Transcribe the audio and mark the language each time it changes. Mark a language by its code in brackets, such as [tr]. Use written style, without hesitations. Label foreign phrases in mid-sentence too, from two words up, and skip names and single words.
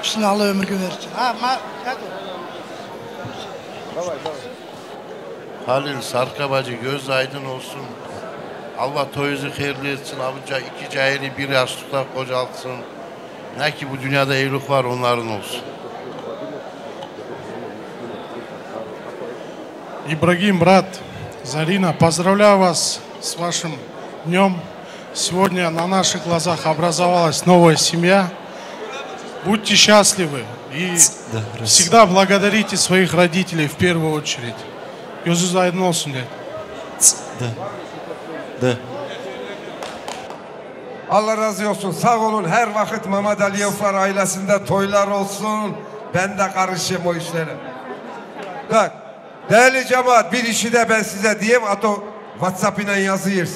[tr] Hepsine Allah ömür gün versin. Halil Sarkabacı göz aydın olsun. Allah toyunuzu hayırlı etsin. Abuca iki cahili bir yastıkta kocaltsın. Ne ki bu dünyada evlilik var onların olsun. [ru] Ибрагим, брат, Зарина, поздравляю вас с вашим днем. Сегодня на наших глазах образовалась новая семья. Будьте счастливы и всегда благодарите своих родителей в первую очередь. [tr] Gözünüz aydın olsun dedi. Allah razı olsun. Sağ olun. Her vakit Mehmet Aliyevlar ailesinde toylar olsun. Ben de karışayım o işlere. Bak. Değerli cemaat, bir işi de ben size diyeyim. Ato WhatsApp ile yazıyorsunuz.